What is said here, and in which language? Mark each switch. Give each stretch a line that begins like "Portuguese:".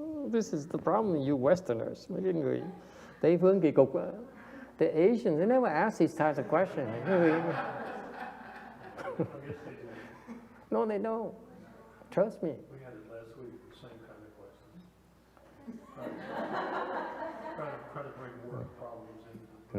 English: This is the problem, you Westerners.
Vietnamese: Mấy cái người Tây phương kỳ cục.
English: The Asians, they never ask these types of questions. No, they don't. Trust me. We had it last week, the same kind of questions. Trying to bring more problems in.